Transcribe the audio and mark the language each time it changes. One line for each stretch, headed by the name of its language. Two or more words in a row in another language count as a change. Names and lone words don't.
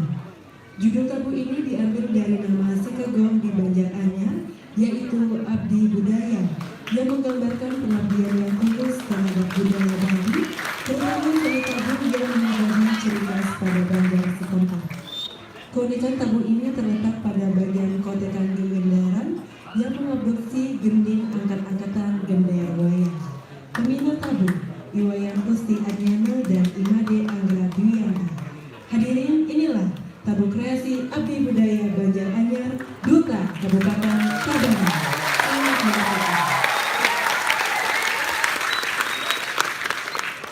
Indonesian: Judul tabu ini diambil dari nama Sikegong di Banjaranyar, yaitu Abdi Budaya, yang menggambarkan pengabdian yang tulus terhadap budaya Bali, terutama seni tabu yang menjadi ciri khas pada Banjar setempat. Keunikan tabu ini terletak pada bagian kotekan gendaran yang mengadopsi gending angkat-angkatan gender wayang. Pembina tabu, Iwayan Gusti Adnyana dan Imade Anggra Dwianta. Hadirin, inilah tabu kreasi Abdi Budaya Banjaranyar, Duta Kabupaten Tabanan. Selamat menyaksikan.